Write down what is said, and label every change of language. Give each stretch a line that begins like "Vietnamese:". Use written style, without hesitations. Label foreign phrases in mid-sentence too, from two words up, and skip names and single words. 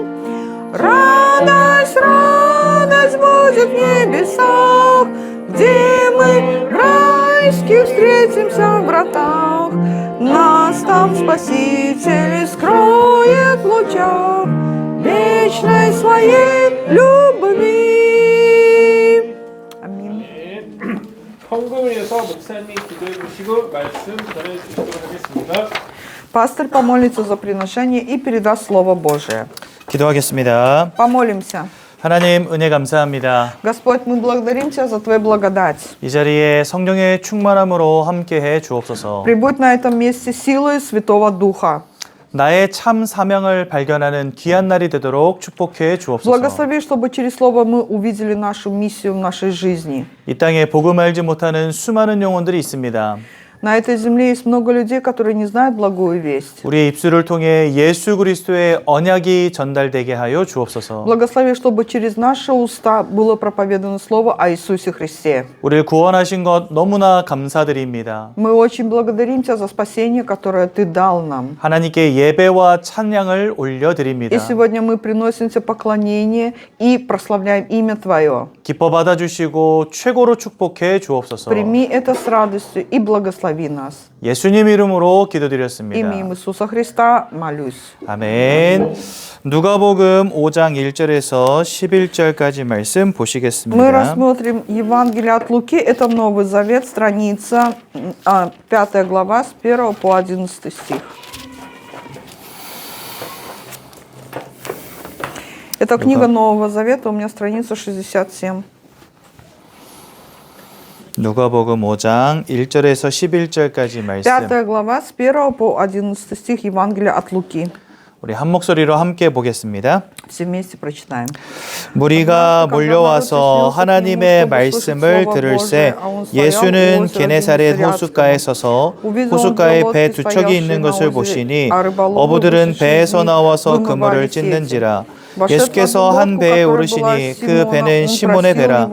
Russian: Радость, радость будет в небесах, где мы в райских встретимся в вратах. Нас там Спаситель скроет в лучах вечной своей любви.
Korean: 아멘. 헌금을 위해서 목사님이 기도해 주시고 말씀 전해 주시도록 하겠습니다.
Russian: Пастор помолится за приношение и передаст Слово Божие.
Korean: 기도하겠습니다.
Russian: Помолимся.
Korean: 하나님 은혜 감사합니다.
Russian: Господь, мы благодарим Тебя за Твою благодать.
Korean: 이 자리에 성령의 충만함으로 함께해 주옵소서.
Russian: Прибудь на этом месте силой Святого Духа.
Korean: 나의 참 사명을 발견하는 귀한 날이 되도록 축복해 주옵소서.
Russian: Благослови, чтобы через Слово мы увидели нашу миссию в нашей жизни.
Korean: 이 땅에 복음 알지 못하는 수많은 영혼들이 있습니다.
Russian: На этой земле есть много людей, которые не знают благую весть.
Korean: 우리의 입술을 통해 예수 그리스도의 언약이 전달되게 하여 주옵소서.
Russian: Благослови, чтобы через наши уста было проповедано Слово о Иисусе Христе.
Korean: 우리를 구원하신 것 너무나 감사드립니다.
Russian: Мы очень благодарим Тебя за спасение, которое Ты дал нам.
Korean: 하나님께 예배와 찬양을 올려드립니다.
Russian: И сегодня мы приносим Тебе поклонение и прославляем имя Твое.
Korean: 기뻐 받아주시고 최고로 축복해 주옵소서.
Russian: Прими это с радостью и благослови нас.
Korean: 예수님 이름으로 기도드렸습니다.
Russian: Именем Иисуса Христа молюсь.
Korean: 아멘. 누가복음 5장 1절에서 11절까지 말씀 Мы 보시겠습니다.
Russian: рассмотрим Евангелие от Луки, это Новый Завет, страница 5 глава с 1 по 11 стих. Это книга Нового Завета, у меня страница 67.
Korean: 누가복음 5장 1절에서 11절까지 말씀.
Russian: 5 глава с 1 по 11 стих Евангелия от Луки.
Korean: 우리 한 목소리로 함께 보겠습니다.
Russian: Все вместе прочитаем.
Korean: 무리가 몰려와서 하나님의 말씀을 들을새 예수는 게네사렛 호숫가에 서서 호숫가에 배 두 척이 있는 것을 보시니 어부들은 배에서 나와서 그물을 찢는지라. 예수께서 한 배에 오르시니 그 배는 시몬의 배라.